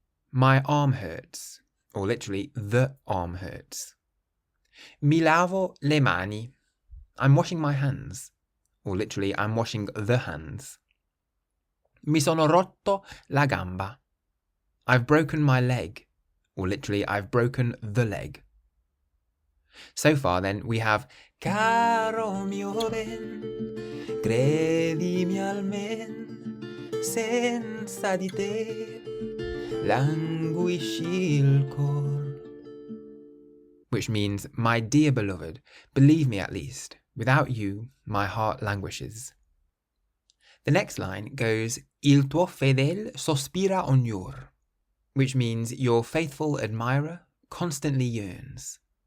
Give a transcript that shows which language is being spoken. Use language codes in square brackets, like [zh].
[en] My arm hurts, or literally, the arm hurts. [it] Mi lavo le mani. [en] I'm washing my hands. or literally, I'm washing the hands. [it] Mi sono rotto la gamba. [en] I've broken my leg, or literally, I've broken the leg. So far then, we have [it] Caro mio ben, credimi almen, senza di te languisci il cor. [en] Which means, my dear beloved, believe me at least, without you, my heart languishes. The next line goes, [it] Il tuo fedel sospira ognor, [en] which means your faithful admirer constantly yearns.